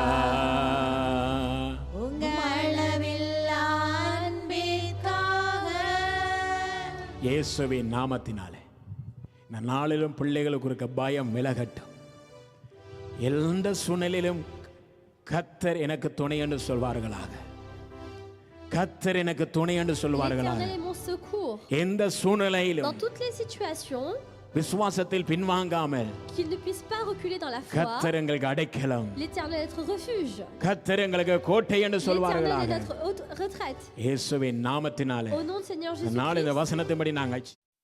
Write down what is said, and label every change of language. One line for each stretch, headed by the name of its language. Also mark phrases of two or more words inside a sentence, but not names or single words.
Tamil: அளவில்லா அன்பிற்காக. இயேசுவின் நாமத்தினாலே இந்த நாளிலும் பிள்ளைகளுக்கு இருக்க பயம் விலகட்டும். எந்த சூழ்நிலையிலும் கர்த்தர் எனக்கு துணை என்று சொல்வார்களாக. கர்த்தர் எனக்கு துணை என்று சொல்வார்களாக.
French: L'Éternel est mon secours.
Tamil: எந்த சூழ்நிலையிலும்
French: Dans toutes les situations,
Tamil: விசுவாசத்தில் பின்வாங்காமல்,
French: qu'ils ne puissent pas reculer dans la foi.
Tamil: கர்த்தர் எங்களுக்கு அடைக்கலம்,
French: L'Éternel est notre refuge.
Tamil: கர்த்தர் எங்களுக்கு கோட்டை என்று
French: L'Éternel
Tamil: சொல்வார்களாக.
French: est notre haute retraite.
Tamil: இயேசுவின் நாமத்தினாலே
French: Au nom du Seigneur
Tamil: நாள் இந்த
French: Jésus-Christ.
Tamil: வசனத்தின்படி நாங்கள்